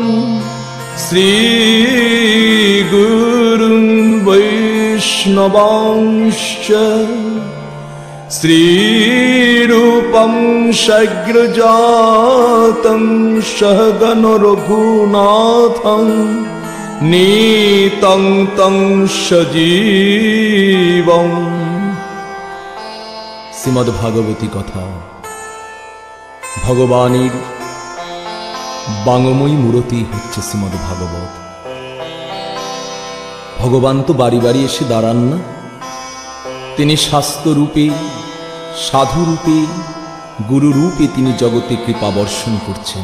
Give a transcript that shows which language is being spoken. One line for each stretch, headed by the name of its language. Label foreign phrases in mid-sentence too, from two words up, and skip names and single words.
Sanskrit: श्रीगुरुं वैष्णवांश्च श्रीरूपं सग्रजातं सहगण रघुनाथं नीतं तं सजीवं।
Bangla: শ্রীমদ্ভাগবতী কথা। ভগবানের বাঙময়ী মূরতি হচ্ছে শ্রীমদ্ভাগবত। ভগবান তো বাড়ি বাড়ি এসে দাঁড়ান না, তিনি শাস্ত্ররূপে, সাধুরূপে, গুরুরূপে তিনি জগতে কৃপা বর্ষণ করছেন।